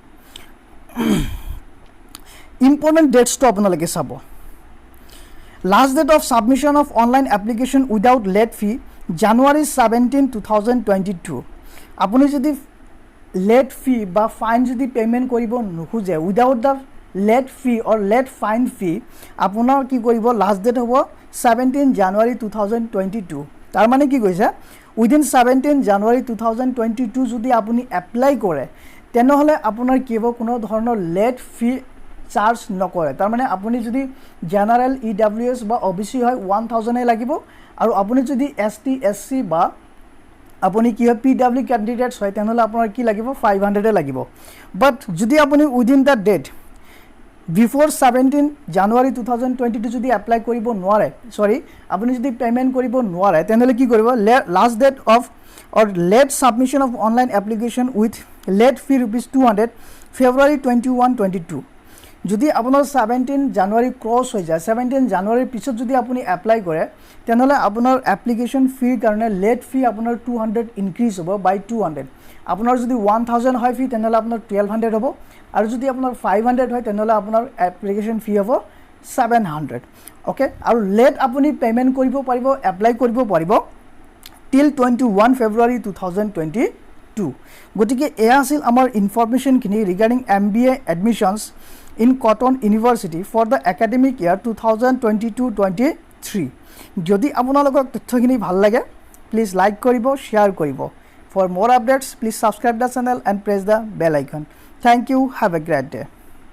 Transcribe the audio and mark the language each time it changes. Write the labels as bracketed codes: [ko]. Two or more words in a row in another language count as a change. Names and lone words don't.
[en] important dates [as] তো আপোনালোকে চাব [en] last date of submission of online application without late fee [as] জানুৱাৰী 17 2022 আপুনি যদি [en] late fee [as] বা ফাইন যদি পেমেন্ট কৰিব নখুজে [en] without the late fee or late fine fee [as] আপোনাৰ কি কৰিব [en] last date [as] হ'ব 17 জানুৱাৰী 2022 তাৰ মানে কি কৈছে উইদিন 17 জানুৱাৰী 2022 যদি আপুনি এপ্লাই কৰে তেনেহলে আপোনাৰ কি হ'ব কোনো ধৰণৰ [en] late fee [as] চাৰ্জ নকৰে তাৰ মানে আপুনি যদি জেনাৰেল EWS বা OBC হয় 1000 এ লাগিব আৰু আপুনি যদি ST SC বা আপুনি কি হয় PW ক্যান্ডিডেটস হয় তেনেহলে আপোনাৰ কি লাগিব 500 এ লাগিব বাট যদি আপুনি [en] within the date before [as] 17 জানুৱাৰী 2022 যদি এপ্লাই কৰিব নোৱাৰে আপুনি যদি পেমেন্ট কৰিব নোৱাৰে তেনেহলে কি কৰিব [en] last date of or late submission of online application with late fee [as] ₹200 February 21 22 যদি আপোনাৰ 17 জানুৱাৰী ক্ৰস হৈ যায় 17 জানুৱাৰীৰ পিছত যদি আপুনি এপ্লাই কৰে তেনেহলে আপোনাৰ এপ্লিকেশন ফি কাৰণে লেট ফি আপোনাৰ 200 ইনক্ৰিজ হ'ব বাই 200 আপোনাৰ যদি 1000 হয় ফি তেনেহলে আপোনাৰ 1200 হ'ব আৰু যদি আপোনাৰ 500 হয় তেনেহলে আপোনাৰ এপ্লিকেশন ফি হ'ব 700 ওকে আৰু লেট আপুনি পেমেন্ট কৰিব পাৰিব এপ্লাই কৰিব পাৰিব [en] till 21 February 2022 [as] গতিকে এয়া আছিল আমাৰ ইনফৰমেশন খিনি [en] ৰিগাৰ্ডিং MBA admissions in Cotton University for the academic year 2022-23 [as] যদি আপোনালোকক তথ্যখিনি ভাল লাগে প্লিজ লাইক কৰিব শেয়াৰ কৰিব [en] for more updates please subscribe the channel and press the bell icon thank you have a great day